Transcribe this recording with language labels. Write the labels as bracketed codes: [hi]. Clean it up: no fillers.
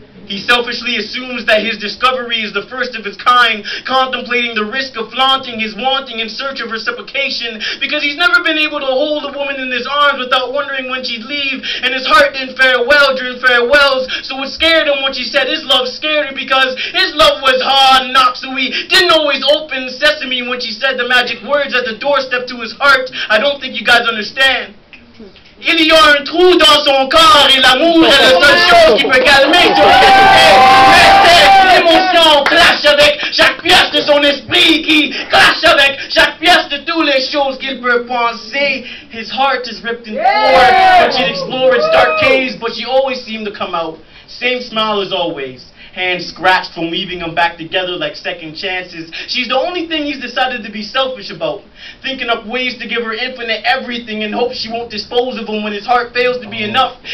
[en] He selfishly assumes that his discovery is the first of its kind, contemplating the risk of flaunting his wanting in search of reciprocation, because he's never been able to hold a woman in his arms without wondering when she'd leave, and his heart didn't fare well during farewells, so it scared him when she said his love scared her because his love was hard knock, so he didn't always open sesame when she said the magic words at the doorstep to his heart. I don't think you guys understand. [fr] Il y a un trou dans son corps et l'amour est la seule chose qui peut calmer son esprit. Mais l'émotion clash avec chaque pièce de son esprit qui clash avec chaque pièce de toutes les choses qu'il peut penser. [en] His heart is ripped in four when she'd explore its dark caves, but she always seemed to come out. Same smile as always. Hands scratched from weaving them back together like second chances. She's the only thing he's decided to be selfish about. Thinking up ways to give her infinite everything in hopes she won't dispose of him when his heart fails to be enough.